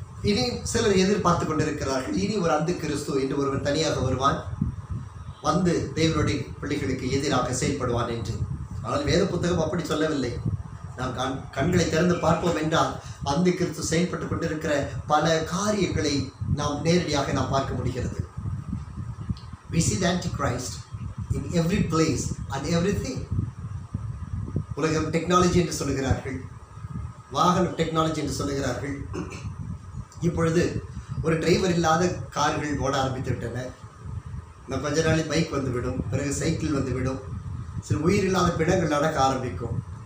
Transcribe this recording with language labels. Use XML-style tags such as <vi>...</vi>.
<ta>இனி சிலர் எதிர்பார்த்து கொண்டிருக்கிறார்கள், இனி ஒரு அந்த கிறிஸ்து என்று ஒருவன் தனியாக வருவான், வந்து தேவனுடைய பிள்ளைகளுக்கு எதிராக செயல்படுவான் என்று. ஆனால் வேத புத்தகம் அப்படி சொல்லவில்லை. நாம் கண்களை திறந்து பார்ப்போம் என்றால் அந்த கிறிஸ்து செயல்பட்டு கொண்டிருக்கிற பல காரியங்களை நாம் நேரடியாக நாம் பார்க்க முடிகிறது.</ta> <en>We see the Antichrist in every place and everything.</en> <ta>உலகம் டெக்னாலஜி என்று சொல்லுகிறார்கள், வாகனம் டெக்னாலஜி என்று சொல்லுகிறார்கள். இப்பொழுது ஒரு டிரைவர் இல்லாத கார்கள் ஓட ஆரம்பித்து விட்டன. இன்னும் கொஞ்ச நாளில் பைக் வந்துவிடும், பிறகு சைக்கிள் வந்துவிடும், சில உயிரில்லாத பிணங்கள் நடக்க ஆரம்பிக்கும்.</ta>